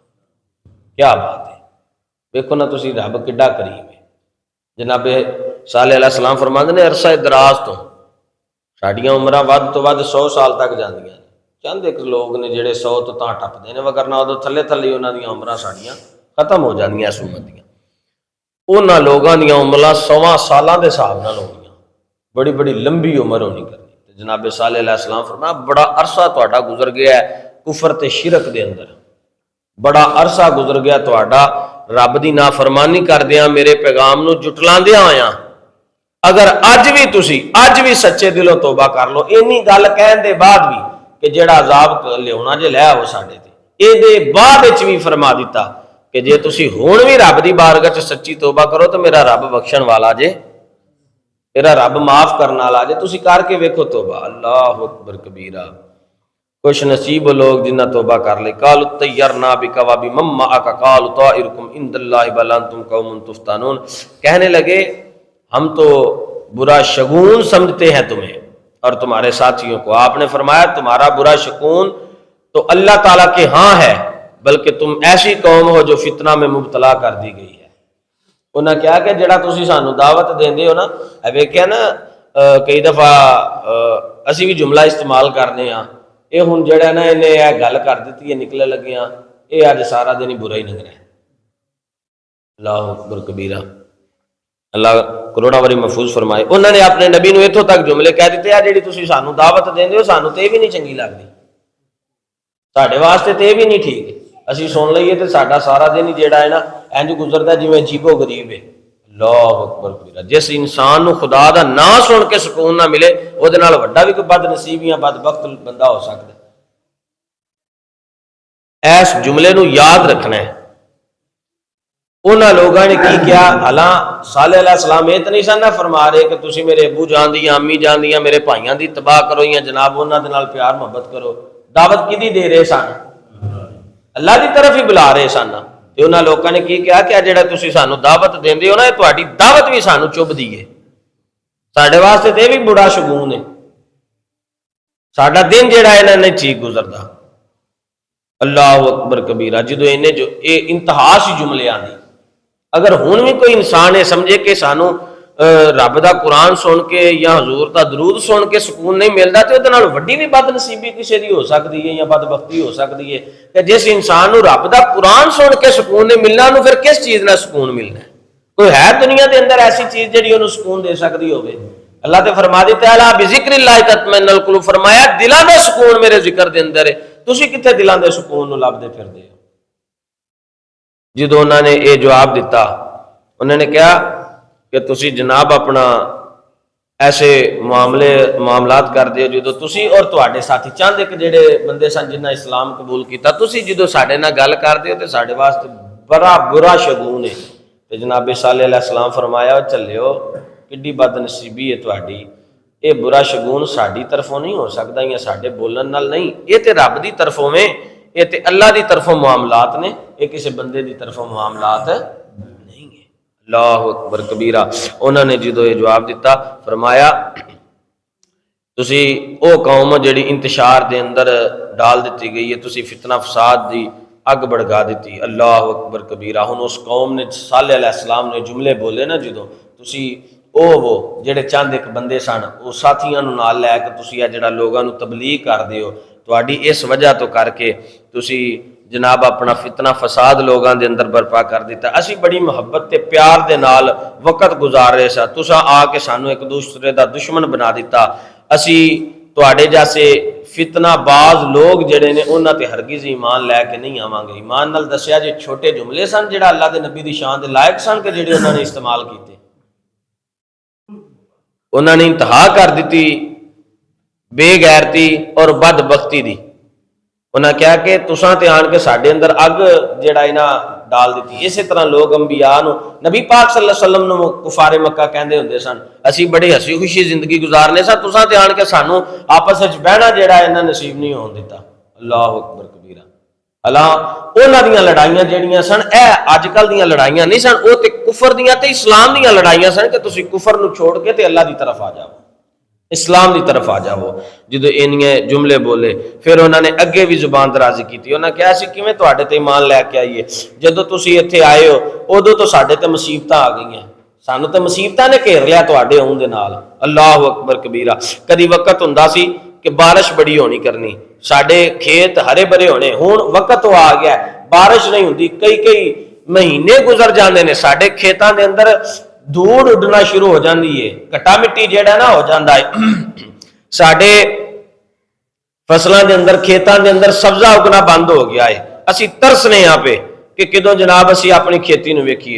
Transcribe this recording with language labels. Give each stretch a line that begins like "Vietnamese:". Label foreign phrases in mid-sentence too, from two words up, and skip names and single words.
Punjabi: کیا بات ہے، دیکھو نا تسی رب کڈا کریم ہے۔ جناب صالح
Arabic: علیہ السلام
Punjabi: فرماندے نے عرصہ دراز تو ساڈیاں عمرہ ود تو ود 100 سال تک جاندیاں نے، چند ایک لوگ نے جڑے 100 تو تاں ٹپدے نے، وگرنہ ادو تھلے تھلے انہاں دیاں عمرہ ساڈیاں ختم ہو جاندیاں اس امت دیاں۔ انہاں لوگاں دیاں عمرہ 100 سالاں دے حساب نال ہونیاں، بڑی بڑی لمبی عمر ہونی کرنی۔ جناب صالح
Arabic: علیہ السلام
Punjabi: فرمایا بڑا عرصہ تہاڈا گزر گیا ہے کفر تے شرک دے اندر، بڑا عرصہ گزر گیا تہاڈا رب دی نافرمانی کردیاں، میرے پیغام نو جٹلاندیاں آیاں، اگر اج بھی سچے دلوں توبہ کر لو، اینی گل کہن دے بعد بھی کہ جڑا عذاب لیاونا جے لے آؤ ساڈے تے، اے دے بعد وچ بھی فرما دیتا کہ جے تسی ہن بھی رب دی بارگاہ چ سچی توبہ کرو تو میرا رب بخشن والا جے، میرا رب معاف کرنے والا جے، تسی کر کے ویکھو توبہ۔
Arabic: اللہ اکبر کبیرہ۔
Punjabi: خوش نصیب لوگ جنہ توبہ کر لے۔
Arabic: قالوا طیرنا بک وبمن معک قالوا طائرکم عند اللہ بل انتم قوم تفتنون،
Urdu: کہنے لگے ہم تو برا شگون سمجھتے ہیں تمہیں اور تمہارے ساتھیوں کو۔ آپ نے فرمایا تمہارا برا شگون تو اللہ تعالیٰ کے ہاں ہے، بلکہ تم ایسی قوم ہو جو فتنہ میں مبتلا کر دی گئی ہے۔
Punjabi: انہاں کیا کہ جڑا تسی سانو دعوت دیندے ہو نا، ویکھیا نا کئی دفعہ اسی بھی جملہ استعمال کرنے ہاں، اے ہن جڑا نا انہیں یہ گل کر دیتی ہے نکلے لگے ہاں، اے اج سارا دن ہی برا ہی لگ رہا ہے۔
Arabic: اللہ اکبر کبیرہ۔
Punjabi: اللہ کروڑا واری محفوظ فرمائے۔ انہوں نے اپنے نبی نو اتوں تک جملے کہہ دیتے ہیں جیڑی تسی سانو دعوت دیندے ہو سانو تے بھی نہیں چنگی لگدی، ساڈے واسطے تے بھی نہیں ٹھیک ہے، اسی سن لئیے تے ساڈا سارا دن ہی جیڑا ہے نا انج گزردا جویں عجیب و غریب ہے۔
Arabic: اللہ اکبر کبیرہ۔
Punjabi: جس انسان نو خدا دا نا سن کے سکون نہ ملے او دے نال وڈا بھی کوئی بد نصیب یا بدبخت بندہ ہو سکتا ہے۔ ایس جملے نو یاد رکھنا ہے۔ انہاں لوگوں نے کی کیا؟ حالاں صالح
Arabic: علیہ السلام
Punjabi: یہ تو نہیں سن فرما رہے کہ تسی میرے ابو جان دی امی جان دی میرے بھائیاں دی تباہ کرو یا جناب انہاں دے نال پیار محبت کرو۔ دعوت کدی دے رہے سن؟ اللہ دی طرف ہی بلا رہے سن۔ تے انہاں لوگوں نے کی کیا کہ جڑا تسی سانو دعوت دیندے ہو نا، تہاڈی دعوت بھی سانو چبھ دی ہے، ساڈے واسطے تے بھی بڑا شگون ہے، ساڈا دن جڑا ہے نا نہیں ٹھیک گزردا۔
Arabic: اللہ اکبر کبیرہ۔
Punjabi: جدو انہیں جو اے انتہا سی جملے آنے، اگر ہن بھی کوئی انسان یہ سمجھے کہ سانو رب دا قرآن سن کے یا حضور دا درود سن کے سکون نہیں ملتا تو وہ وڈی بھی بد نصیبی کسی دی ہو سکتی ہے یا بدبختی ہو سکتی ہے کہ جس انسان نو رب دا قرآن سن کے سکون نہیں ملنا نو پھر کس چیز نہ سکون ملنا ہے؟ کوئی ہے دنیا دے اندر ایسی چیز جڑی انہوں سکون دے سکتی ہوگی؟ اللہ تے فرما دیتا ہے
Arabic: بذکر اللہ تطمئن القلوب،
Punjabi: فرمایا دلاں دا سکون میرے ذکر دے اندر ہے۔ تسی کتنے دلاں دے سکون نو لبدے پھردے ہو؟ جدو انہوں نے یہ جواب دیتا، انہوں نے کہا کہ تسی جناب اپنا ایسے معاملات کر دیو جدو تسی اور تواڈے ساتھی چاند ایک جڑے بندے سن جنہاں اسلام قبول کیتا، تسی جدو ساڈے نال گل کر دیو تے ساڈے واسطے بڑا برا شگون ہے۔ تے جناب صالح
Arabic: علیہ السلام
Punjabi: فرمایا چلیو کڈی بد نصیبی ہے تواڈی، یہ برا شگون ساڈی طرفوں نہیں ہو سکتا یا ساڈے بولن نال نہیں، یہ تے رب دی طرفوں میں، یہ تے اللہ دی طرفوں معاملات نے، یہ کسی بندے دی طرفوں معاملات نہیں ہے۔
Arabic: اللہ اکبر کبیرہ۔
Punjabi: انہوں نے جدو یہ جواب دیتا فرمایا تسی او قوم جڑی انتشار دے اندر ڈال دیتی گئی ہے، تسی فتنہ فساد دی اگ بڑھگا دیتی۔
Arabic: اللہ اکبر کبیرہ۔
Punjabi: ہن اس قوم نے صالح
Arabic: علیہ السلام
Punjabi: نے جملے بولے نا جدو تسی وہ جڑے چند ایک بندے سن وہ ساتھیاں نو نال لے کے تسی جڑا لوگاں نو تبلیغ کر دیو، تواڈی اس وجہ تو کر کے تسی جناب اپنا فتنہ فساد لوگاں دے اندر برپا کر دیتا، اسی بڑی محبت تے پیار دے نال وقت گزار رہے سا، تساں آ کے سانو ایک دوسرے دا دشمن بنا دیتا، اسی تواڈے جیسے فتنہ باز لوگ جڑے نے انہاں تے ہرگز ایمان لے کے نہیں آواں گے۔ ایمان نال دسیا جے چھوٹے جملے سن جڑا اللہ دے نبی دی شان دے لائق سن کہ جڑے انہاں نے استعمال کیتے، انہوں نے انتہا کر دیتی بے غیرتی اور بدبختی دی۔ انہوں نے کہا کہ تساں تے آن کے ساڈے اندر اگ جڑا ہے نا ڈال دیتی۔ اسی طرح لوگ انبیاء نو نبی پاک
Arabic: صلی اللہ علیہ وسلم
Punjabi: نو کفار مکہ کہندے ہوندے سن اسی بڑی ہسی خوشی زندگی گزارنے سا، تساں تے آن کے سانو آپس وچ بہنا جڑا ہے انہاں نصیب نہیں ہون دیتا۔
Arabic: اللہ اکبر کبیرہ۔
Punjabi: اللہ انہاں دیاں لڑائیاں جڑیاں سن اے اج کل دیاں لڑائیاں نہیں سن، او تے کفر دیاں تے اسلام دیاں لڑائیاں سن کہ تسی کفر نو چھوڑ کے تے اللہ دی طرف آ جاؤ، اسلام دی طرف آ جاؤ۔ جدو انہیں جملے بولے پھر انہوں نے اگے بھی زبان درازی کی تھی، انہوں نے کہا اسی کیویں تواڈے تے ایمان لے کے آئیے، جدو تسی ایتھے آئے ہو ادو تو ساڈے تے مصیبتاں آ گئی ہیں، سانو تے مصیبتاں نے گھیر لیا تواڈے آؤن دے نال۔
Arabic: اللہ اکبر کبیرہ۔
Punjabi: کدی وقت ہوندا سی کہ بارش بڑی ہونی کرنی، ساڈے کھیت ہرے بھرے ہونے، ہن وقت تو آ گیا بارش نہیں ہوندی، کئی مہینے گزر جاندے نے، ساڈے کھیتاں دے اندر دھوڑ اڈنا شروع ہو جاندی ہے، کٹا مٹی جیڑا نا ہو جاندا ہے، ساڈے فصلاں دے اندر کھیتاں دے اندر سبزہ اگنا بند ہو گیا ہے، اسی ترسنے یہاں پہ کہ کدوں جناب اسی اپنی کھیتی نو ویکھیے۔